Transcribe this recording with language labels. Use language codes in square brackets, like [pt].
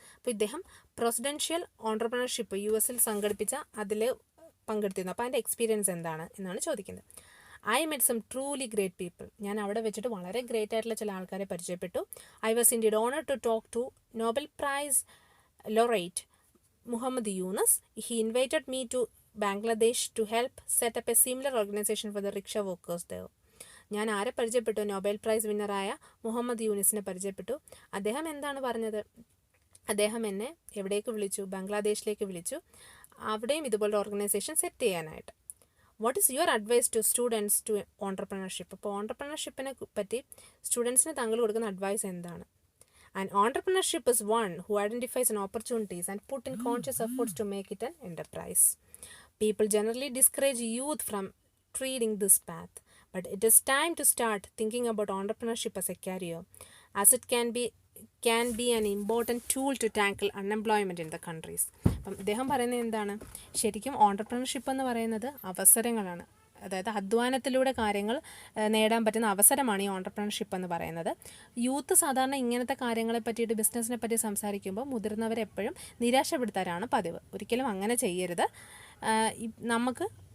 [ml] അപ്പോൾ ഇദ്ദേഹം presidential entrepreneurship US സംഘടിപ്പിച്ച അതിൽ പങ്കെടുത്തിരുന്നു. അപ്പോൾ അതിൻ്റെ എക്സ്പീരിയൻസ് എന്താണ് എന്നാണ് ചോദിക്കുന്നത്. [en] I met some truly great people. [ml] ഞാൻ അവിടെ വെച്ചിട്ട് വളരെ ഗ്രേറ്റ് ആയിട്ടുള്ള ചില ആൾക്കാരെ പരിചയപ്പെട്ടു. [en] I was indeed honour to talk to Nobel prize laureate Muhammad Yunus. He invited me to Bangladesh to help set up a similar organization for the rickshaw workers there. [ml] ഞാൻ ആരെ പരിചയപ്പെട്ടു? നൊബേൽ പ്രൈസ് വിന്നറായ മുഹമ്മദ് യൂനിസിനെ പരിചയപ്പെട്ടു. അദ്ദേഹം എന്താണ് പറഞ്ഞത്? അദ്ദേഹം എന്നെ എവിടേക്ക് വിളിച്ചു? ബംഗ്ലാദേശിലേക്ക് വിളിച്ചു. അവിടെയും ഇതുപോലെ ഓർഗനൈസേഷൻ സെറ്റ് ചെയ്യാനായിട്ട്. [en] What is your advice to students to entrepreneurship? [ml] അപ്പോൾ ഓൺട്രപ്രണർഷിപ്പിനെ പറ്റി സ്റ്റുഡൻസിന് താങ്കൾ കൊടുക്കുന്ന അഡ്വൈസ് എന്താണ്? [en] And entrepreneurship is one who identifies an opportunities and put in conscious efforts to make it an enterprise. People generally discourage youth from treading this path, but it is time to start thinking about entrepreneurship as a career, as it can be an important tool to tackle unemployment in the countries. [ml] അപ്പം ഇദ്ദേഹം പറയുന്നത് എന്താണ്? ശരിക്കും entrepreneurship എന്ന് പറയുന്നത് അവസരങ്ങളാണ്. അതായത് അധ്വാനത്തിലൂടെ കാര്യങ്ങൾ നേടാൻ പറ്റുന്ന അവസരമാണ് ഈ ഓൺട്രപ്രണർഷിപ്പ് എന്ന് പറയുന്നത്. യൂത്ത് സാധാരണ ഇങ്ങനത്തെ കാര്യങ്ങളെ പറ്റിയിട്ട്, ബിസിനസ്സിനെ പറ്റി സംസാരിക്കുമ്പോൾ മുതിർന്നവരെപ്പോഴും നിരാശപ്പെടുത്താനാണ് പതിവ്. ഒരിക്കലും അങ്ങനെ ചെയ്യരുത്. നമുക്ക്